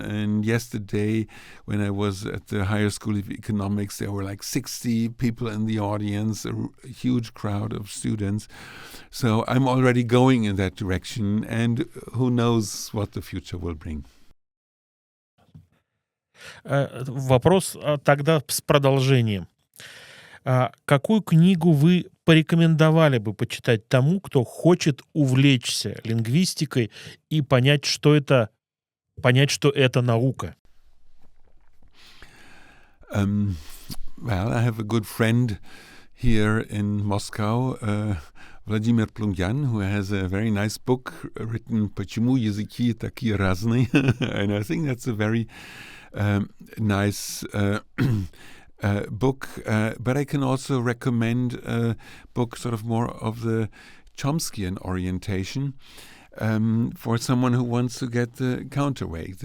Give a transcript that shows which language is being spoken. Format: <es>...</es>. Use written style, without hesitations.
<en>And yesterday, when I was at the Higher School of Economics, there were like 60 people in the audience, a huge crowd of students. So I'm already going in that direction, and who knows what the future will bring.</en> <ru>Вопрос тогда с продолжением. Какую книгу вы порекомендовали бы почитать тому, кто хочет увлечься лингвистикой и понять, что это наука?</ru> <en>Well, I have a good friend here in Moscow, Vladimir Plungyan, who has a very nice book written</en> <ru>«Почему языки такие разные?»</ru> <en>and I think that's a very nice book, but I can also recommend a book sort of more of the Chomskyan orientation for someone who wants to get the counterweight.</en>